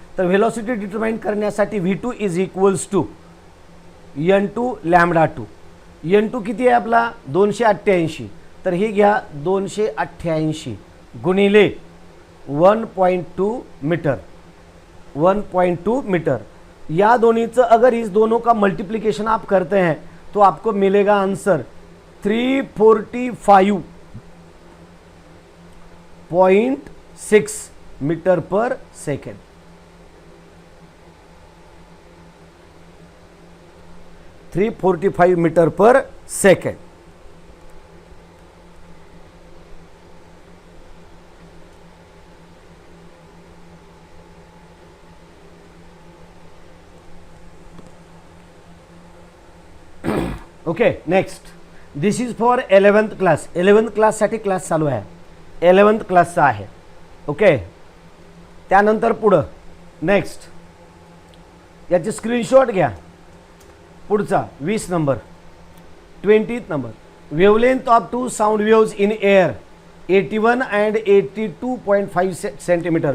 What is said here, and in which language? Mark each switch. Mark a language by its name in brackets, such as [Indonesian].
[Marathi] तर velocity determine करण्यासाठी v2 is equals to n2 lambda 2. n2 किती आहे आपला 288 तर हे घ्या 288 गुणिले 1.2 मीटर 1.2 मीटर. [Hindi] या दोनों अगर इस दोनों का मल्टीप्लिकेशन आप करते हैं तो आपको मिलेगा आंसर 345.6 मीटर पर सेकेंड. 345 मीटर पर second. [English] Okay next this is for 11th class. [Marathi] 11th क्लाससाठी क्लास चालू आहे 11th क्लासचा आहे. ओके त्यानंतर पुढं नेक्स्ट याचे स्क्रीनशॉट घ्या. पुढचा 20 number [English] 20th number wavelength of two sound waves in air 81 and 82.5 centimetre.